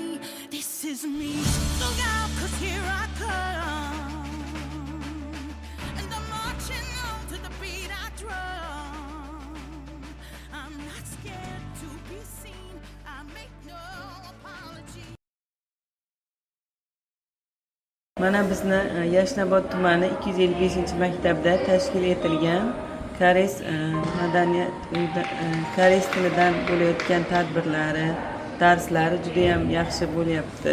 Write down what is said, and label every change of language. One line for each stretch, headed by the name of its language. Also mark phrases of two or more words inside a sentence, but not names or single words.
English: This is me. Look out, 'cause here I come, and I'm marching on to the beat I drum. I'm not scared to be seen, I make no apology.
Uzbek: Mana bizni Yashnobod tumani 255-maktabda tashkil etilgan koreys madaniyat koreys tilidan bo'layotgan tadbirlari, darslari juda ham yaxshi bo'lyapti.